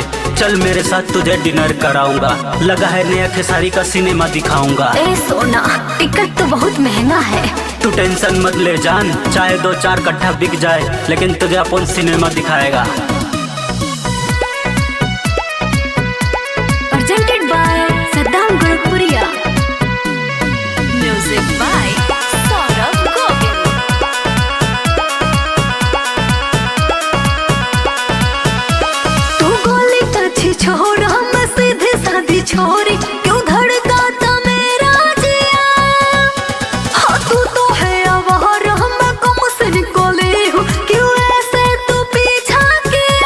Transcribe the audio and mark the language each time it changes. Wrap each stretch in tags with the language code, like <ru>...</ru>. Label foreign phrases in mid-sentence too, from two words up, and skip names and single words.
<hi>चल मेरे साथ तुझे डिनर कराऊंगा, लगा है नया खेसारी का सिनेमा दिखाऊंगा। ए सोना, टिकट तो बहुत महंगा है। तू टेंशन मत ले जान, चाहे 2-4 कट्ठा बिक जाए, लेकिन तुझे अपन सिनेमा दिखाएगा।</hi> <en>Presented by Saddam Gurukpuriya. Music by Saurabh Govind.</en> <hi>तू गोली अच्छी छोड़, हम सीधी सादी छोरी, क्यों धड़काता मेरा जिया? हाँ तू तो है आवारा, मैं कम से निकोली हूँ, क्यों ऐसे तू पीछा किया?</hi>